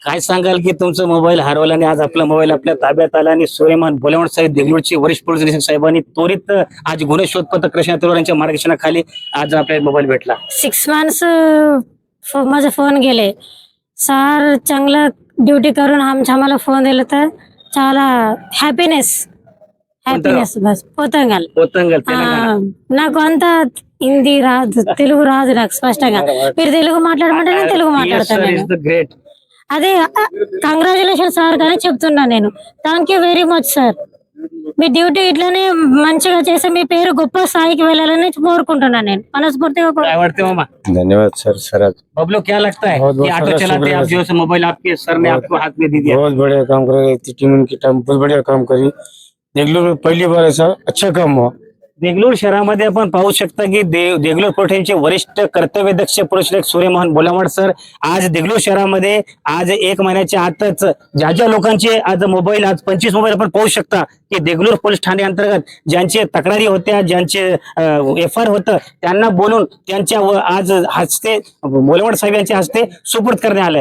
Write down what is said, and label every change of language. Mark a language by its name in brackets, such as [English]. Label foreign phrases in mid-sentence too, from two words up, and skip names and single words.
[Marathi] काय सांगाल की तुमचं मोबाईल हरवला आणि आज आपला मोबाईल आपल्या ताब्यात आला आणि सूर्यमान बोलेवाड साहेब देगलूरचे वरिष्ठ पोलीस निरीक्षक साहेबांनी त्वरित आज गुन्हे शोध पथक कृष्णा तलवार यांच्या मार्गदर्शनाखाली आज आपल्याला मोबाईल भेटला. 6 months माझे फोन गेले. సార్ चांगलं ड्युटी करून आम्हाला फोन दिला तर [Telugu] చాలా హ్యాపీనెస్ బస్ పోతంగల్ పోతంగల్ తెలంగాణ. నాకు అంత హిందీ రాదు, తెలుగు రాదు నాకు స్పష్టంగా. మీరు తెలుగు మాట్లాడమంటే నేను తెలుగు మాట్లాడతాను. నేను గ్రేట్. అదే [English] congratulation sir [Telugu] కానీ చెప్తున్నా నేను. [English] thank you very much sir. [Telugu] మీ డ్యూటీ ఇట్లానే మంచిగా చేసి మీ పేరు గొప్ప స్థాయికి వెళ్ళాలని కోరుకుంటున్నాను నేను మనస్ఫూర్తిగా. [Marathi] काय वाटते मामा? धन्यवाद सर सर [Hindi] बबलू क्या लगता है बहुत कि ऑटो बहुत चलाते शुक्रिया आप जो है मोबाइल आपके सर ने बहुत- आपको हाथ में दे दिया. बहुत बढ़िया काम कर रही थी टीम की टाइम बहुत बढ़िया काम करी. देगलूर में पहली बार ऐसा अच्छा काम हुआ. [Marathi] देगलूर शहरामध्ये आपण पाहू शकता की देगलूर पोलीस वरिष्ठ कर्तव्यदक्ष पोलीस निरीक्षक सूर्यमोहन बोलावड सर आज देगलूर शहरामध्ये आज 1 महिन्याच्या आतच ज्या ज्या लोकांचे आज मोबाईल आज 25 मोबाईल आपण पाहू शकता की देगलूर पोलीस ठाणे अंतर्गत ज्यांचे तक्रारी होत्या ज्यांचे FIR होतं त्यांना बोलून त्यांच्या आज हस्ते बोलावड साहेब यांच्या हस्ते सुपूर्द करण्यात आलं.